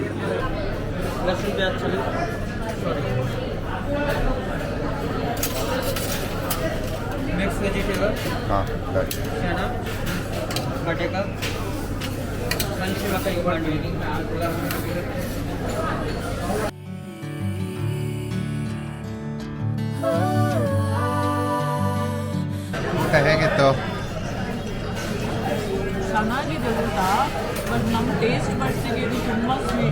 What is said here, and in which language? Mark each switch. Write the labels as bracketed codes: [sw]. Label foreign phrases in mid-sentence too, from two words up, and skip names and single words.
[en] mix vegetable ಹಾಂ [hi] चना बटेका पंच मकई बंडी [kn] ಊಟ ಹೇಗಿತ್ತು? ಚೆನ್ನಾಗಿದೆ ಊಟ, ಬಟ್ ನಮ್ಮ [en] taste buds [kn] ಇದು ತುಂಬ ಸ್ವೀಟ್.